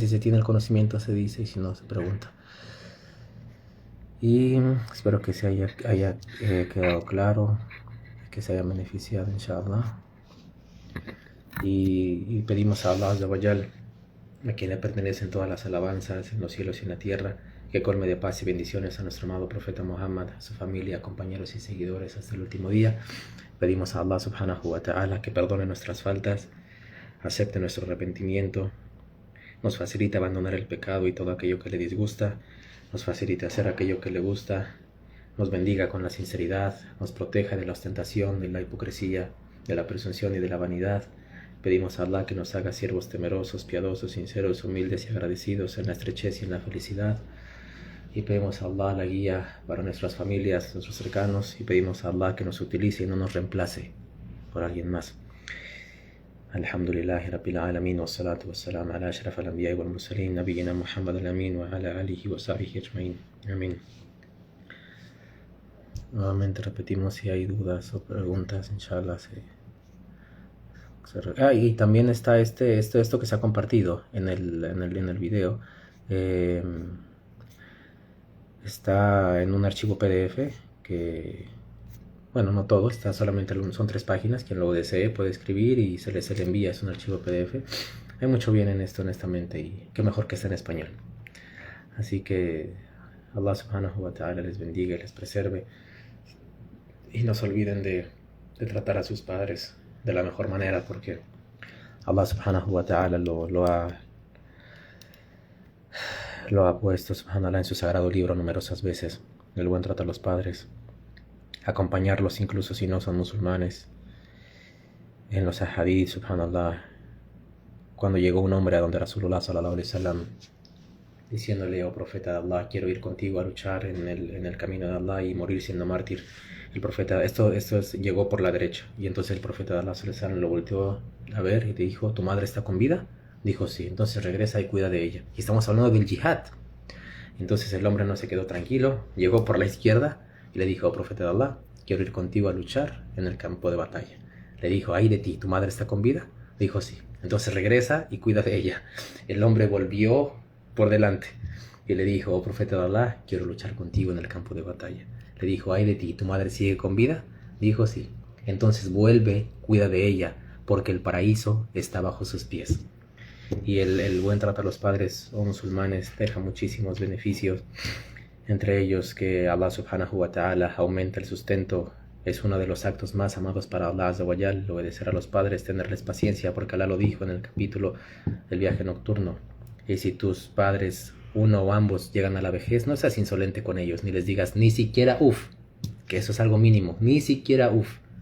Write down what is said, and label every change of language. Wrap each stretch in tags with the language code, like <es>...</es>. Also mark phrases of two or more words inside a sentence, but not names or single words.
<es>Si se tiene el conocimiento, se dice, y si no, se pregunta. Y espero que se haya quedado claro, que se haya beneficiado,</es> <ar>إن شاء الله.</ar> <es>Y pedimos a Allah</es> <ar>عز وجل,</ar> <es>a quien le pertenecen todas las alabanzas en los cielos y en la tierra, que colme de paz y bendiciones a nuestro amado profeta Muhammad, a su familia, compañeros y seguidores hasta el último día. Pedimos a Allah</es> <ar>سبحانه وتعالى</ar> <es>que perdone nuestras faltas, acepte nuestro arrepentimiento, nos facilite abandonar el pecado y todo aquello que le disgusta, nos facilite hacer aquello que le gusta, nos bendiga con la sinceridad, nos proteja de la ostentación, de la hipocresía, de la presunción y de la vanidad. Pedimos a Allah que nos haga siervos temerosos, piadosos, sinceros, humildes y agradecidos en la estrechez y en la felicidad. Y pedimos a Allah la guía para nuestras familias, nuestros cercanos, y pedimos a Allah que nos utilice y no nos reemplace por alguien más.</es> <ar>الحمد لله رب العالمين، والصلاة والسلام على أشرف الأنبياء والمرسلين، نبينا محمد الأمين وعلى آله وصحبه أجمعين.</ar> <es>Amén. Nuevamente repetimos, si hay dudas o preguntas,</es> <ar>إن شاء الله</ar> <es>y también está esto que se ha compartido en el video. Está en un archivo PDF que, bueno, no todo, está solamente, son 3 páginas. Quien lo desee puede escribir y se le envía, es un archivo PDF. Hay mucho bien en esto, honestamente, y qué mejor que esté en español. Así que Allah</es> <ar>سبحانه وتعالى</ar> <es>les bendiga y les preserve, y no se olviden de tratar a sus padres de la mejor manera, porque Allah</es> <ar>سبحانه وتعالى</ar> <es>lo ha puesto, subhanallah, en su sagrado libro numerosas veces: el buen trato a los padres, acompañarlos incluso si no son musulmanes. En los ahadith, subhanallah, cuando llegó un hombre a donde Rasulullah</es> <ar>صلى الله عليه وسلم,</ar> <es>diciéndole: oh profeta de Allah, quiero ir contigo a luchar en el camino de Allah y morir siendo mártir. El profeta, llegó por la derecha, y entonces el profeta de Allah</es> <ar>صلى الله عليه وسلم</ar> <es>lo volteó a ver y le dijo: ¿tu madre está con vida? Dijo: sí. Entonces regresa y cuida de ella. Y estamos hablando del jihad. Entonces el hombre no se quedó tranquilo, llegó por la izquierda y le dijo: oh profeta de Allah, quiero ir contigo a luchar en el campo de batalla. Le dijo: ay de ti, ¿tu madre está con vida? Dijo: sí. Entonces regresa y cuida de ella. El hombre volvió por delante y le dijo: oh profeta de Allah, quiero luchar contigo en el campo de batalla. Le dijo: ay de ti, ¿tu madre sigue con vida? Dijo: sí. Entonces vuelve, cuida de ella, porque el paraíso está bajo sus pies. Y el buen trato a los padres o musulmanes deja muchísimos beneficios, entre ellos que Allah</es> <ar>سبحانه وتعالى</ar> <es>aumenta el sustento. Es uno de los actos más amados para Allah</es> <ar>عز وجل,</ar> <es>obedecer a los padres, tenerles paciencia, porque Allah lo dijo en el capítulo del viaje nocturno. Y si tus padres, uno o ambos, llegan a la vejez, no seas insolente con ellos, ni les digas ni siquiera uf, que eso es algo mínimo, ni siquiera uf.</es>